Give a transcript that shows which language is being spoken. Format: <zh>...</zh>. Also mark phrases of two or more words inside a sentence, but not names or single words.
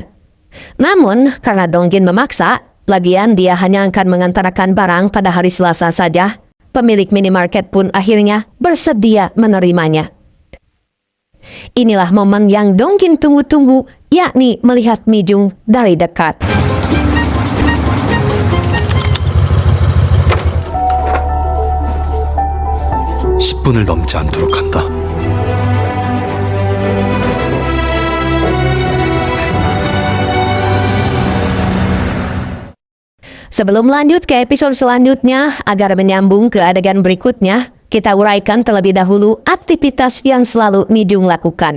<id>Namun, karena Donggin memaksa, lagian dia hanya akan mengantarkan barang pada hari Selasa saja, pemilik minimarket pun akhirnya bersedia menerimanya. Inilah momen yang Donggin tunggu-tunggu, yakni melihat Mijung dari dekat.</id> <ko>(10분을) 넘지 않도록 한다.</ko> <id>Sebelum lanjut ke episode selanjutnya, agar menyambung ke adegan berikutnya, kita uraikan terlebih dahulu aktivitas yang selalu Mijung lakukan.</id>